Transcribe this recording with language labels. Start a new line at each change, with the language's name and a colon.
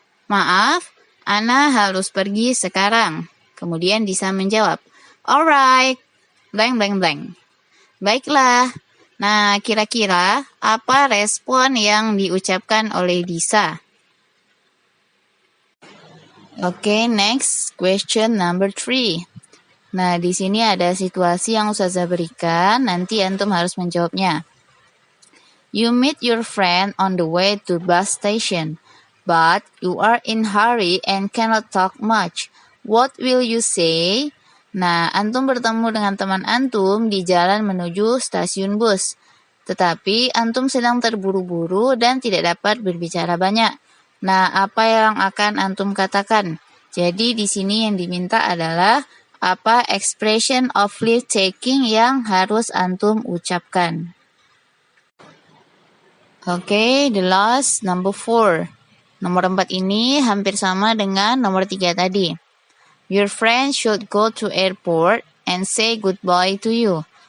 Indonesian: Maaf, Ana harus pergi sekarang. Kemudian Disa menjawab, alright.
English: Blank, blank, blank.
Indonesian: Baiklah. Nah, kira-kira apa respon yang diucapkan oleh Disa?
English: Oke, next question number 3.
Indonesian: Nah, di sini ada situasi yang ustazah berikan, nanti antum harus menjawabnya.
English: You meet your friend on the way to bus station, but you are in hurry and cannot talk much. What will you say?
Indonesian: Nah, antum bertemu dengan teman antum di jalan menuju stasiun bus. Tetapi antum sedang terburu-buru dan tidak dapat berbicara banyak. Nah, apa yang akan antum katakan? Jadi di sini yang diminta adalah apa expression of leave taking yang harus antum ucapkan.
English: Oke, the last number 4.
Indonesian: Nomor 4 ini hampir sama dengan nomor 3 tadi.
English: Your friend should go to airport and say goodbye to you.